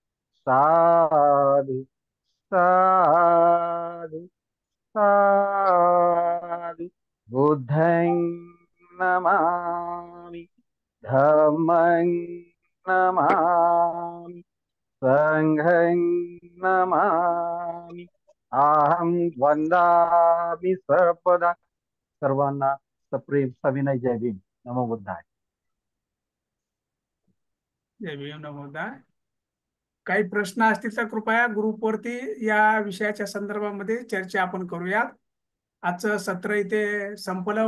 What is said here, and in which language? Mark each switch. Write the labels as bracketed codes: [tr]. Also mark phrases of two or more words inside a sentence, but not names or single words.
[pi] साधु साधु साधु. बुद्धं नमामि, धम्मं नमामि, संघं नमामि, अहं वंदामि सर्वदा. [mr] सर्वांना सप्रेम सविनय जय भीम. [pi] नमो बुद्धाय. [mr] जय भीम, [pi] नमो बुद्धाय. [mr] काही प्रश्न असतील तर कृपया ग्रुपवरती या विषयाच्या संदर्भामध्ये चर्चा आपण करूयात. आजचं सत्र इथे संपलं.